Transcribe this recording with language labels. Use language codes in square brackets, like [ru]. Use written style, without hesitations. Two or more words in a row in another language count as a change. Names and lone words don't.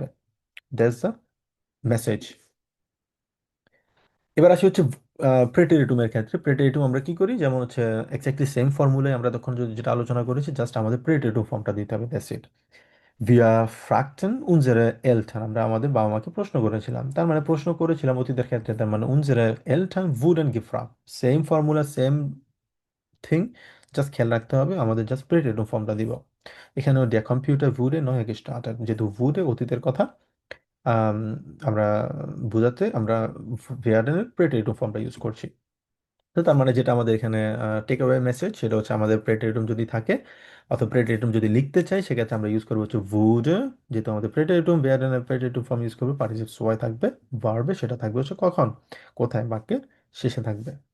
[en] that's the message. [bn] এবার আসি হচ্ছে প্রেটেরিটুমের ক্ষেত্রে। প্রেটেরিটুম আমরা কি করি, যেমন হচ্ছে [en] exactly same formula [bn] আমরা তখন যেটা আলোচনা করেছি, জাস্ট আমাদের প্রেটেরিটুম ফর্মটা দিতে হবে, [en] that's it. [de] Wir fragten unsere Eltern, [bn] আমরা আমাদের বাবা মাকে প্রশ্ন করেছিলাম, তার মানে প্রশ্ন করেছিলাম অতীতের ক্ষেত্রে, তার মানে [de] unsere Eltern wurden gefragt, [en] same formula same thing. [bn] জাস্ট খেয়াল রাখতে হবে আমাদের জাস্ট প্রেটেরিটুম ফর্মটা দিব। [de] এখানেও der Computer wurde neu gestartet, [bn] যেহেতু wurde অতীতের কথা, আম, আমরা বোঝাতে আমরা werden এর প্রেটেরিটুম ফর্মটা ইউজ করছি। তো তার মানে যেটা আমাদের এখানে [en] take away message, [bn] সেটা হচ্ছে আমাদের প্রেটেরিটুম যদি থাকে অথবা প্রেটেরিটুম যদি লিখতে চাই, সেক্ষেত্রে আমরা ইউজ করবো হচ্ছে wurde। যেহেতু আমাদের প্রেটেরিটুম, ভেয়ারেনের প্রেটেরিটুম ফর্ম ইউজ করবে, পার্টিসিপ সোয়াই থাকবে, ভার্বে সেটা থাকবে হচ্ছে কখন, কোথায়, বাক্যের শেষে থাকবে।